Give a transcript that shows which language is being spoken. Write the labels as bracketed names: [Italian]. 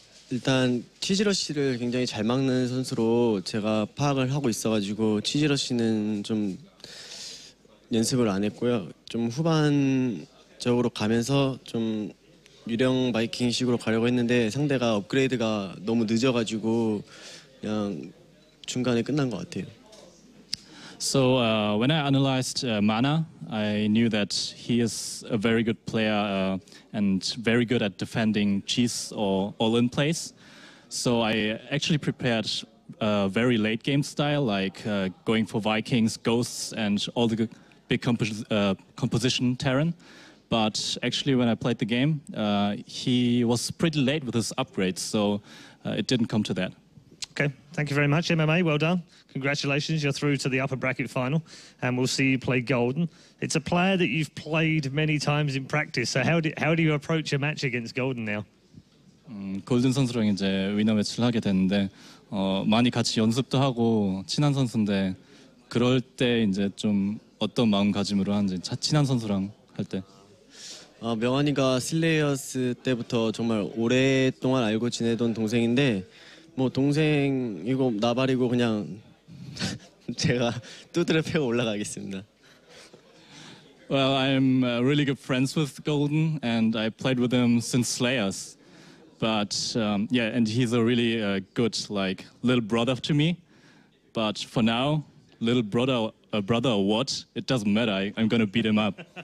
[Korean] 일단 치즈러시를 굉장히 잘 막는 선수로 제가 파악을 하고 있어가지고 치즈러시는 좀 연습을 안 했고요. 좀 후반적으로 가면서 좀 유령 바이킹식으로 가려고 했는데 상대가 업그레이드가 너무 늦어가지고 그냥 중간에 끝난 것 같아요. [English] So when I analyzed Mana, I knew that he is a very good player and very good at defending cheese or all-in plays. So I actually prepared a very late game style, like going for Vikings, Ghosts, and all the big composition Terran. But actually, when I played the game, he was pretty late with his upgrades, so it didn't come to that. Okay, thank you very much, MMA. Well done. Congratulations, you're through to the upper bracket final, and we'll see you play Golden. It's a player that you've played many times in practice. So how do you approach a match against Golden now? [Korean] 골든 선수랑 이제 위너 매치를 하게 됐는데 많이 같이 연습도 하고 친한 선수인데 그럴 때 이제 좀 어떤 마음가짐으로 하는지 친한 선수랑 할 때. 명환이가 슬레이어스 때부터 정말 오랫동안 알고 지내던 동생인데 뭐 동생이고 나발이고 그냥 제가 두드려 패고 올라가겠습니다. [English] Well, I'm really good friends with Golden, and I played with him since Slayers. But yeah, and he's a really good like little brother to me. But for now, little brother or what? It doesn't matter. I'm going to beat him up.